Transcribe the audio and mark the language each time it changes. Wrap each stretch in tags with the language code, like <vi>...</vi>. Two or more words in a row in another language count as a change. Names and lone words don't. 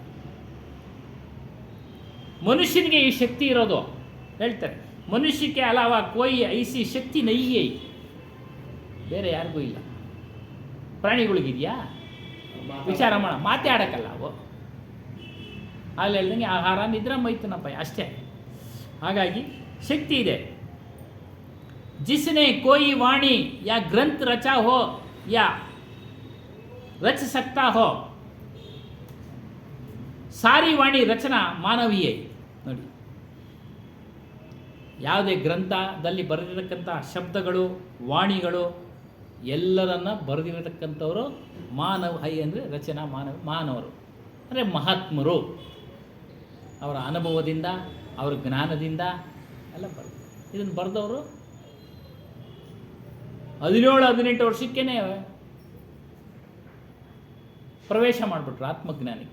<kn>ಮನುಷ್ಯನಿಗೆ ಈ ಶಕ್ತಿ ಇರೋದು ಹೇಳ್ತಾರೆ, ಮನುಷ್ಯಕ್ಕೆ</kn> <hi>अलावा कोई ऐसी शक्ति नहीं,</hi> <kn>ಬೇರೆ ಯಾರಿಗೂ ಇಲ್ಲ. ಪ್ರಾಣಿಗಳಿಗಿದೆಯಾ? ವಿಚಾರ ಮಾಡ, ಮಾತಾಡೋಕ್ಕಲ್ಲ ಅವು. ಅಲ್ಲಿ ಹೇಳ್ದಂಗೆ ಆಹಾರ ನಿದ್ರೆ ಮೈತನಪ್ಪ ಅಷ್ಟೇ. ಹಾಗಾಗಿ ಶಕ್ತಿ ಇದೆ.</kn> <hi>जिसने कोई वाणी या ग्रंथ रचा हो या रच सकता हो, सारी वाणी रचना मानवीय.</hi> <kn>ನೋಡಿ, ಯಾವುದೇ ಗ್ರಂಥದಲ್ಲಿ ಬರೆದಿರತಕ್ಕಂಥ ಶಬ್ದಗಳು, ವಾಣಿಗಳು ಎಲ್ಲರನ್ನ ಬರೆದಿರತಕ್ಕಂಥವರು ಮಾನವ. ಹೈ ಅಂದರೆ ರಚನಾ ಮಾನವರು ಅಂದರೆ ಮಹಾತ್ಮರು. ಅವರ ಅನುಭವದಿಂದ, ಅವರ ಜ್ಞಾನದಿಂದ ಎಲ್ಲ ಬರೆದು, ಇದನ್ನು ಬರೆದವರು 17-18 ವರ್ಷಕ್ಕೇ ಪ್ರವೇಶ ಮಾಡಿಬಿಟ್ರು ಆತ್ಮಜ್ಞಾನಕ್ಕೆ.</kn>